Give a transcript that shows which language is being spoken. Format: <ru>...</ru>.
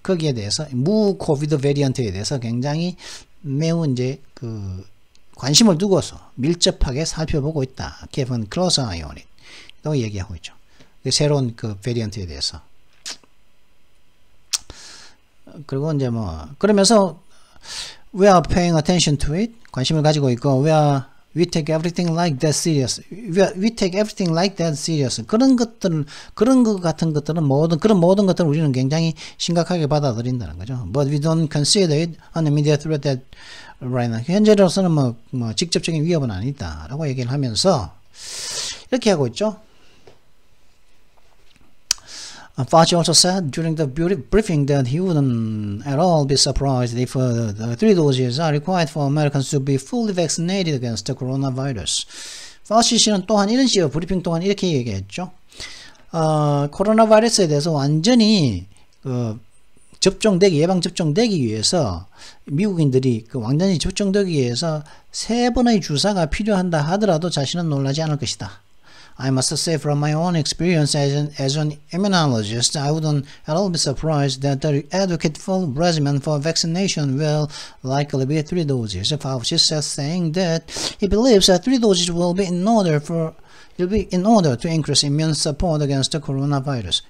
<ko>거기에 대해서 무 코비드 베리언트에 대해서 굉장히 매우 이제 관심을 두고서 밀접하게 살펴보고 있다.</ko> <en>Keeping close eye on it.</en> <ko>라고 얘기하고 있죠. 새로운 베리언트에 대해서. 그리고 이제 그러면서</ko> <en>we are paying attention to it.</en> <ko>관심을 가지고 있고</ko> <en>we take everything like that serious. We take everything like that serious.</en> <ko>그런 것 같은 것들은 그런 모든 것들을 우리는 굉장히 심각하게 받아들인다는 거죠.</ko> <en>But we don't consider it an immediate threat that right now.</en> <ko>현재로서는 직접적인 위협은 아니다라고 얘기를 하면서 이렇게 하고 있죠.</ko> <en>Fauci also said during the briefing that he wouldn't at all be surprised if the 3 doses are required for Americans to be fully vaccinated against the coronavirus.</en> <ko>Fauci 씨는 또한 이런 식으로 브리핑 동안 이렇게 얘기했죠. 코로나 바이러스에 대해서 완전히 예방 접종되기 위해서 미국인들이 완전히 접종되기 위해서 3번의 주사가 필요한다 하더라도 자신은 놀라지 않을 것이다.</ko> <en>I must say from my own experience as an immunologist, I wouldn't at all be surprised that the adequate full regimen for vaccination will likely be 3 doses. Fauci says, saying that he believes that 3 doses will be in order to increase immune support against the coronavirus.</en>